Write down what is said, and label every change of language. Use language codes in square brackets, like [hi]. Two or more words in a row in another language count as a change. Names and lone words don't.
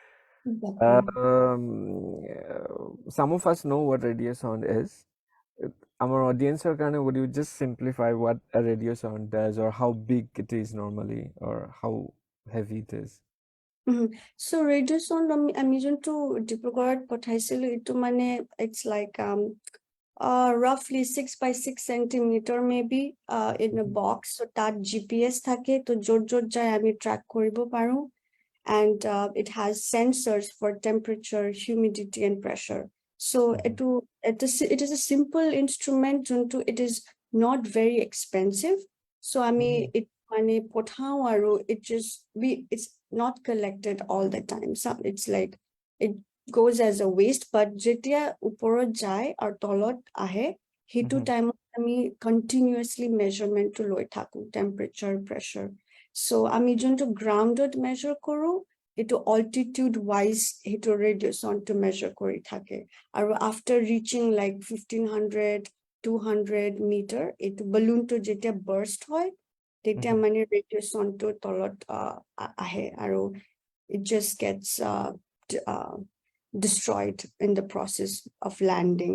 [en] Some of us know what radio sound is. Our audience or kind of, would you just simplify what a radio sound does, or how big it is normally, or how heavy it is? So radio sound [as] আমি যোনটো ডিব্ৰুগড়ত পঠাইছিলো এইটো মানে [en] it's like roughly 6 by 6 centimeter maybe in a box, so that GPS [as] থাকে, তো য'ত যায় আমি track কৰিব পাৰো, [en] and it has sensors for temperature, humidity and pressure. So it is a simple instrument, it is not very expensive. So I mean it [as] মানে পঠাওঁ আৰু [en] it's not collected all the time. So it's like it goes as a waste, but [as] যেতিয়া ওপৰত যায় আৰু তলত আহে সেই টাইম আমি [en] continuously measurement [as] টো লৈ থাকোঁ, [en] temperature, pressure. [as] So আমি যন্ত্ৰ [en] grounded measure [as] কৰোঁ, এইটো [en] altitude wise eto radio sound [as] to measure kori thake, [en] aru after reaching like 1500-200 meter [as] এইটো balloon টো যেতিয়া burst হয় তেতিয়া মানে [en] radio sound [as] টো তলত আহে আৰু [en] it just gets destroyed in the process of landing.